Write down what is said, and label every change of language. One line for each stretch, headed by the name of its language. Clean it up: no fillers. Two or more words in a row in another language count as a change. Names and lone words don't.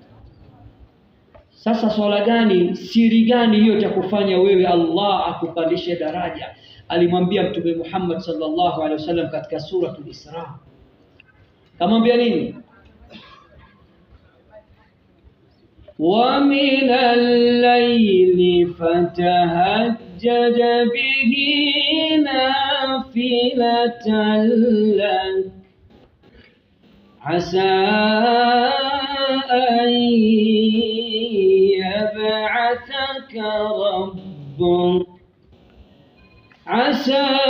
Swahili: Sasa swala gani, siri gani hiyo itakufanya wewe Allah akupandishe daraja? Alimwambia Mtume Muhammad
Arabic: صلى الله عليه وسلم
Swahili: katika suratul Isra. Kamwambia nini?
Arabic: ومن الليل فتهجد به نافلة لك عسى أن يبعثك ربك عسى